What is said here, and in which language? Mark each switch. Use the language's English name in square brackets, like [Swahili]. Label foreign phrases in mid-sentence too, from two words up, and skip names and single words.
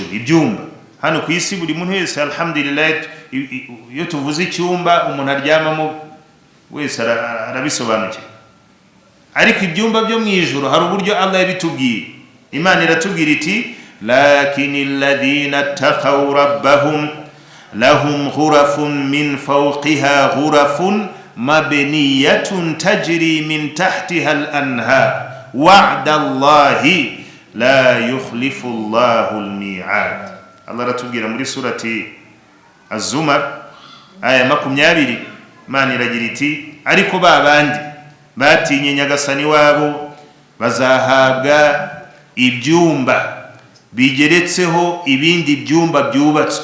[Kinyarwanda] Ibyumba hano ku isi buri muntu wese alhamdulillah, iyo tuvuze icyumba umuntu aryamamo wese arabisobanukiwe, ariko ibyumba byo mu ijuru hari uburyo Allah yabitubwiye. Imana iratubwira iti [Arabic] لكن الذين اتقوا ربهم لهم غرف من فوقها غرف مبنية تجري من تحتها الأنهار وعد الله لا يخلف الله الميعاد. [Kinyarwanda] Allah aratubwira muri surati Az-Zumar aya 20, Imana iragira iti ariko babandi batinye nyagasani wabo bazahabwa ibyumba bigeretseho ibindi byumba byubatswe.